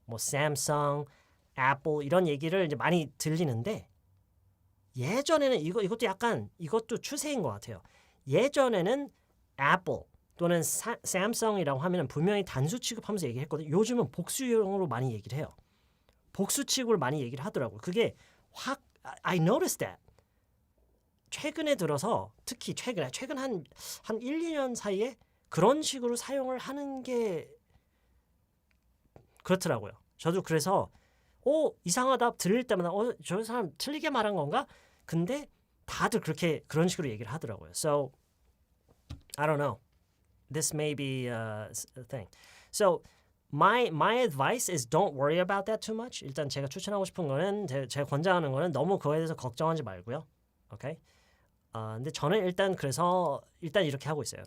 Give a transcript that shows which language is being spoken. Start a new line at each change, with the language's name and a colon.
Korean: 뭐 삼성, 애플 이런 얘기를 이제 많이 들리는데 예전에는 이것도 약간 이것도 추세인 것 같아요. 예전에는 애플 또는 삼성이라고 하면 분명히 단수 취급하면서 얘기했거든요. 요즘은 복수형으로 많이 얘기를 해요. 복수 취급을 많이 얘기를 하더라고요. 그게
English: I noticed that.
Korean: 최근에 들어서 특히 최근 한 1, 2년 사이에 그런 식으로 사용을 하는 게 그렇더라고요. 저도 그래서 이상하다 들릴 때마다 저 사람 틀리게 말한 건가? 근데 다들 그런 식으로 얘기를 하더라고요.
English: So I don't know. This may be a thing. So my advice is don't worry about that too much.
Korean: 일단 제가 추천하고 싶은 거는 제가 권장하는 거는 너무 그거에 대해서 걱정하지 말고요. 오케이? 근데 저는 일단 이렇게 하고 있어요.